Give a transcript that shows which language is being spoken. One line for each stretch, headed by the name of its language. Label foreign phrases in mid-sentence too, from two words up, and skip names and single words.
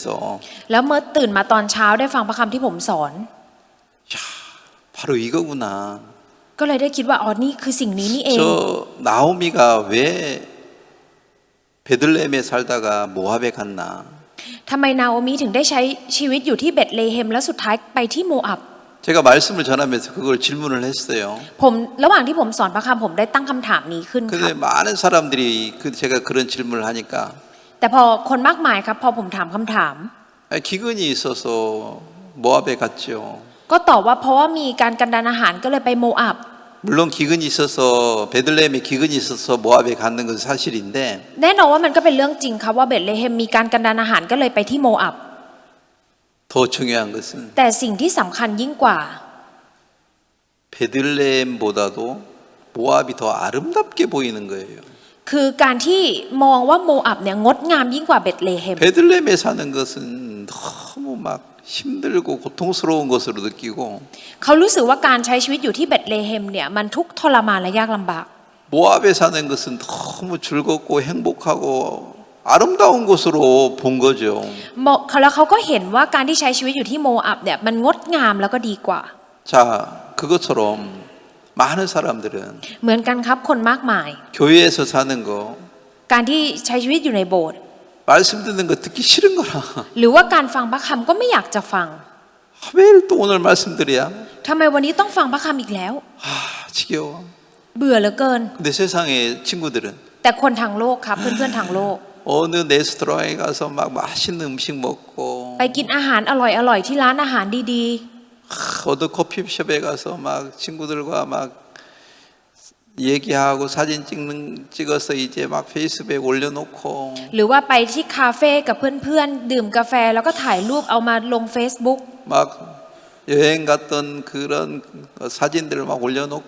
Thai: แล้วเมื่อตื่นมาตอนเช้าได้ฟังพระคำที่ผมสอน
Korean: 바로 이거구나.
Thai: ก็เลยได้คิดว่าอ๋อนี่คือสิ่งนี้นี่เอง
Korean: 저 나오미가 왜 베들레헴에 살다가 모압에 갔나?
Thai: ทำไมนาโอมิถึงได้ใช้ชีวิตอยู่ที่เบธเลเฮมแล้วสุดท้ายไปที่โมอับ
Korean: 제가 말씀을 전하면서 그걸 질문을 했어요.
Thai: ผมระหว่างที่ผมสอนพระคำผมได้ตั้งคำถามนี้ขึ้นครับ
Korean: 근데 많은 사람들이 제가 그런 질문을 하니까
Thai: แต่พอคนมากมายครับพอผมถามคำถาม
Korean: 기근이 있어서 모압에 갔죠.
Thai: ก็ตอบว่าเพราะว่ามีการกันดารอาหารก็เลยไปโมอับ
Korean: 물론 기근이 있어서 베들레헴에 기근이 있어서 모압에 가는 건 사실인데
Thai: แน่นอนว่ามันก็เป็นเรื่องจริงครับว่าเบธเลเฮมมีการกันดารอาหารก็เลยไปที่โมอับ
Korean: 더 중요한 것은
Thai: แต่สิ่งที่สำคัญยิ่งกว่า
Korean: 베들레헴보다도 모압이 더 아름답게 보이는 거예요.
Thai: คือการที่มองว่าโมอับเนี่ยงดงามยิ่งกว่าเบธเลเฮม
Korean: 베들레헴에 사는 것은 너무 막 힘들고 고통스러운 것으로 느끼고
Thai: เขารู้สึกว่าการใช้ชีวิตอยู่ที่เบธเลเฮมเนี่ยมันทุกข์ทรมานและยากลำบาก
Korean: 모압에 사는 것은 너무 즐겁고 행복하고 아름다운 곳으로 본 거죠.
Thai: แล้วเขาก็เห็นว่าการที่ใช้ชีวิตอยู่ที่โมอับเนี่ยมันงดงามแล้วก็ดีกว่า
Korean: 자, 그것처럼 많은 사람들은
Thai: เหมือนกันครับคนมากมาย
Korean: 교회에서 사는 거
Thai: การที่ใช้ชีวิตอยู่ในโบสถ์
Korean: 말씀 듣는 거 듣기 싫은 거라.
Thai: หรือว่าการฟังพระคำก็ไม่อยากจะฟัง
Korean: 매일 또 오늘 말씀 드려야
Thai: ทำไมวันนี้ต้องฟังพระคำอีกแล้ว
Korean: 지겨워.
Thai: เบื่อเหลือเกิน
Korean: 근데 세상의 친구들은
Thai: แต่คนทางโลกครับเพื่อนๆทางโลก
Korean: 어느 레스토랑에 가서 막 맛있는 음식 먹고
Thai: ไปกินอาหารอร่อยๆที่ร้านอาหารดี
Korean: 어느 커피숍에 가서 막 친구들과 막 얘기하고 사진 찍어서 이제 막 페이스북에 올려놓고
Thai: ๆ หรือว่าไปที่คาเฟ่กับเพื่อนๆดื่มกาแฟแล้วก็ถ่ายรูปเอามาลง Facebook
Korean: 막 여행 갔던 그런 사진들을 막 올려놓고